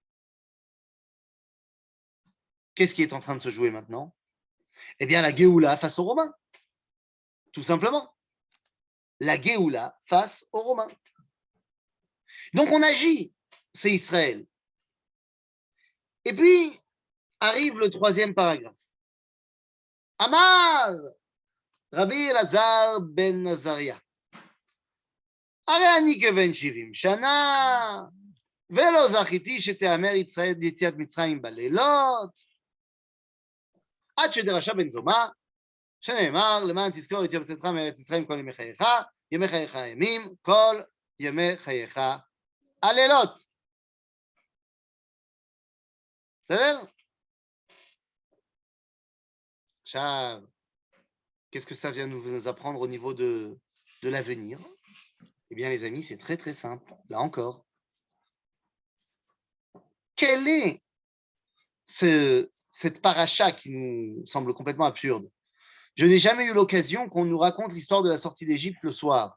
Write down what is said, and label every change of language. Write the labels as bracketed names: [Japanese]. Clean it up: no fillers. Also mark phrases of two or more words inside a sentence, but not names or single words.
[French] Qu'est-ce qui est en train de se jouer maintenant? Eh bien, la Géoula face aux Romains. Tout simplement. La Géoula face aux Romains. Donc, on agit. C'est Israël. Et puis, arrive le troisième paragraphe. [Hebrew] אמר רבי אלעזר בן עזריה. הרי אני כבן 70 שנה, ולא זכיתי שתיאמר יציאת מצרים בלילות, עד שדרשה בן זומא, שנאמר, למען תזכור את יום צאתך מארץ מצרים כל ימי חייך הימים, כל ימי חייך הלילות. בסדר? עכשיו, [French] qu'est-ce que ça vient nous apprendre au niveau de l'avenir? Eh bien, les amis, c'est très, très simple. Là encore. Quelle est cette paracha qui nous semble complètement absurde? Je n'ai jamais eu l'occasion qu'on nous raconte l'histoire de la sortie d'Égypte le soir.